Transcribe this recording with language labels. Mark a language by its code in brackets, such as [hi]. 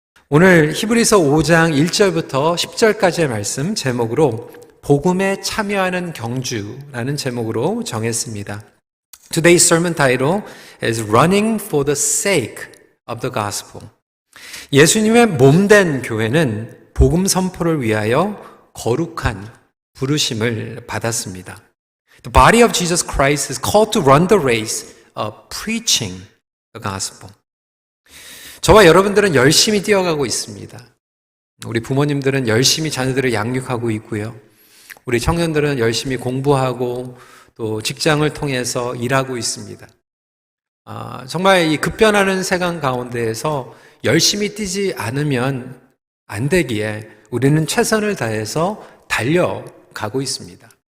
[ko] 오늘 히브리서 5장 1절부터 10절까지의 말씀 제목으로 복음에 참여하는 경주라는 제목으로 정했습니다. [en] Today's sermon title is Running for the Sake of the Gospel. [ko] 예수님의 몸된 교회는 복음 선포를 위하여 거룩한 부르심을 받았습니다. [en] The body of Jesus Christ is called to run the race of preaching the gospel. [ko] 저와 여러분들은 열심히 뛰어가고 있습니다. 우리 부모님들은 열심히 자녀들을 양육하고 있고요. 우리 청년들은 열심히 공부하고 또 직장을 통해서 일하고 있습니다. 정말 이 급변하는 세상 가운데에서 열심히 뛰지 않으면 안 되기에 우리는 최선을 다해서 달려가고 있습니다.